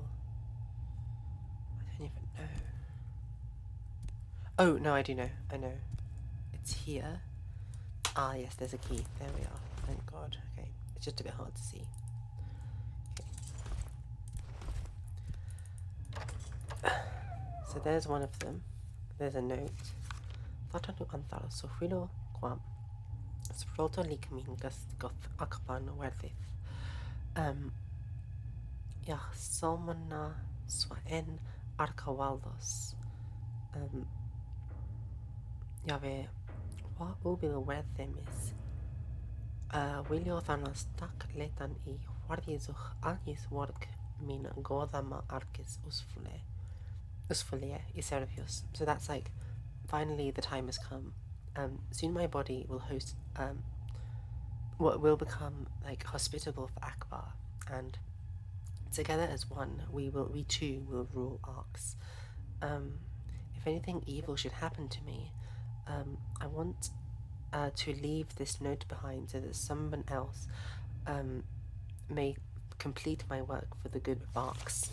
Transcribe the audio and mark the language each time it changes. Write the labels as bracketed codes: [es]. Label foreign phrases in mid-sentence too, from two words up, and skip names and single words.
[en] I don't even know. Oh, no, I do know. I know. It's here. Ah, yes, there's a key. There we are. Thank God. Okay. It's just a bit hard to see. Okay. So there's one of them. There's a note. Fatanu antara sofilo quam. Sproto likmin goth akpan werthith. Somana swaen arcawaldos. Yave wa ubil werthemis. Wilio thanas tak letan I wardizuch agis work min godama arcis usfule iservius. So that's like, finally the time has come. Soon my body will host what will become like hospitable for Akbar, and together as one, we too will rule Arx. If anything evil should happen to me, I want to leave this note behind so that someone else may complete my work for the good of Arx.